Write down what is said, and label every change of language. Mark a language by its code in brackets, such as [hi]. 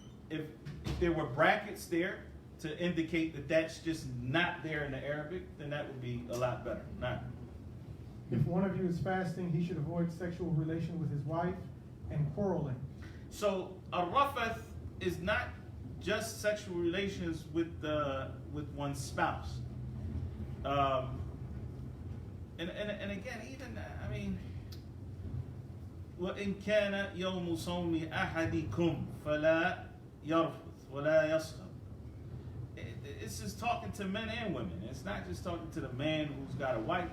[en] if there were brackets there to indicate that that's just not there in the Arabic, then that would be a lot better. Not. If one of you is fasting, he should avoid sexual relation with his wife and quarreling. So a rafath is not just sexual relations with one's spouse. And again, even I mean, [ar] وإن كان يوم صوم أحدكم فلا يرفث ولا يصخب. [en] It's just talking to men and women. It's not just talking to the man who's got a wife.